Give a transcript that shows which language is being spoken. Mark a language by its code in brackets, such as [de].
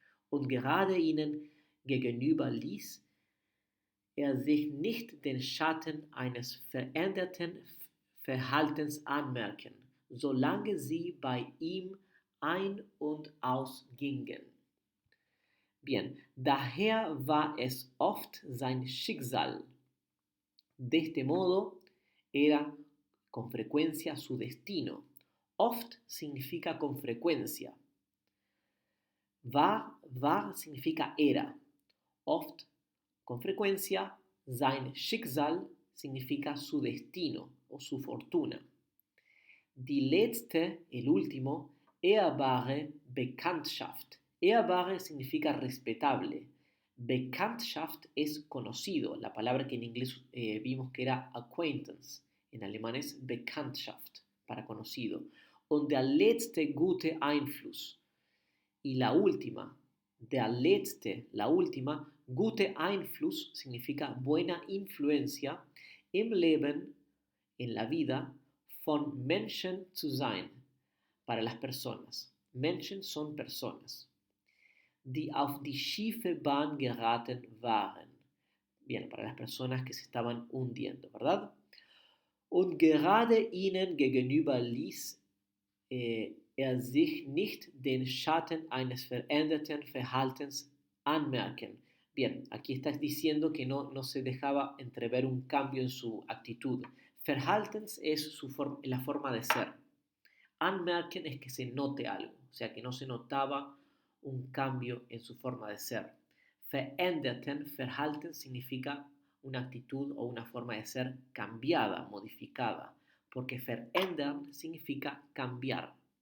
[de] Und gerade ihnen gegenüber ließ er sich nicht den Schatten eines veränderten Verhaltens anmerken, solange sie bei ihm ein- und ausgingen. Bien, daher war es oft sein Schicksal. [es] De este modo, era con frecuencia su destino. Oft significa con frecuencia. War significa era. Oft, con frecuencia, [de] sein Schicksal [es] significa su destino o su fortuna. [de] Die letzte, [es] el último, [de] ehrbare Bekanntschaft. [es] Ehrbare significa respetable. Bekanntschaft es conocido, la palabra que en inglés vimos que era acquaintance, en alemán es Bekanntschaft, para conocido. [de] Und der letzte gute Einfluss. [es] Y la última, [de] der letzte, [es] la última, [de] gute Einfluss [es] significa buena influencia [de] im Leben, [es] en la vida, [de] von Menschen zu sein, [es] para las personas. Menschen son personas. [de] Die auf die schiefe Bahn geraten waren. [es] Bien, para las personas que se estaban hundiendo, ¿verdad? [de] Und gerade ihnen gegenüber ließ er sich nicht den Schatten eines veränderten Verhaltens anmerken. [es] Bien, aquí estás diciendo que no se dejaba entrever un cambio en su actitud. Verhaltens es la forma de ser. Anmerken es que se note algo, o sea que no se notaba un cambio en su forma de ser. [de] Veränderten Verhalten [es] significa una actitud o una forma de ser cambiada, modificada, porque verändern significa cambiar.